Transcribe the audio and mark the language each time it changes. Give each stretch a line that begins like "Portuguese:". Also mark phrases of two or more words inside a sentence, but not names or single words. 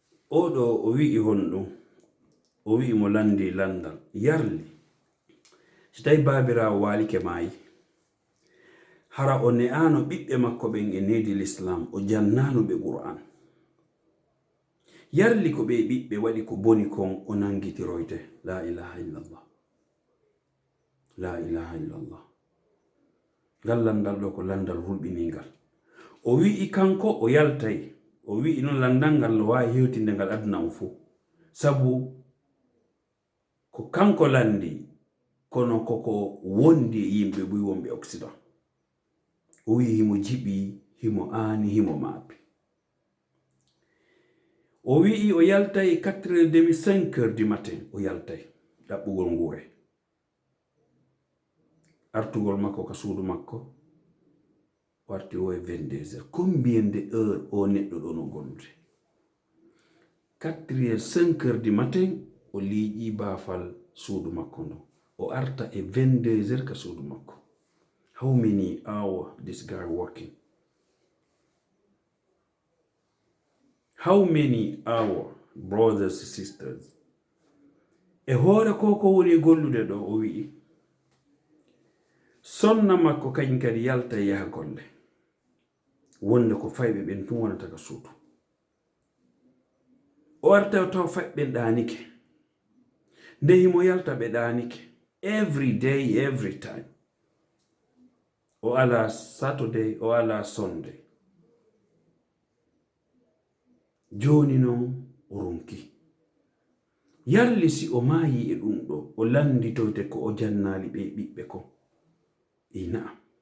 Fula: oɗo o wi'i honɗum o wi'i mo landi landal yarli so tawi baabirawo walike maayi hara o ne'ano ɓiɓɓe makko ɓen e nedi l'islam o jannano ɓe qur'an yarli ko ɓe ɓiɓɓe waɗi ko boni kon o nangitiroyte
Arabic: لا إله إلا الله لا إله إلا الله
Fula: ngal landal ɗo ko landal hulɓiningal o wi'i kanko o yaltay o wi'i noon landal ngal no wawi hewtinde ngal aduna o fuu sabu ko kanko landi kono koko wondi e yimɓe ɓuy wonɓe occident o wi'i himo jiɓi himo aani himo maapi o wi'i o yaltay 4h30 5h
French: du matin
Fula: o yaltay ɗaɓɓugol nguure artugol makko ka suudu makko warti o e 22h
French: combien de heure
Fula: o neɗɗo ɗo no gollude 4h 5h
French: du matin
Fula: o liiƴi baafal suudu makko ndo o arta e 22h ka suudu makko.
English: How many hours this guy working? How many hours, brothers and sisters?
Fula: E hoore ko woni gollude ɗo o wi'i sonna makko kañ kadi yalta yaha golle wonde ko fayɓe ɓen tun wonata ka suudu o arta taw fayɓe ɓen ɗaanike nde himo yalta ɓe ɗaanike
English: every day every time
Fula: o ala Saturday o ala Sunday joni noon o ronki yarli si o maayi e ɗum ɗo o landitoyte ko o jannali ɓe ɓiɓɓe ko ina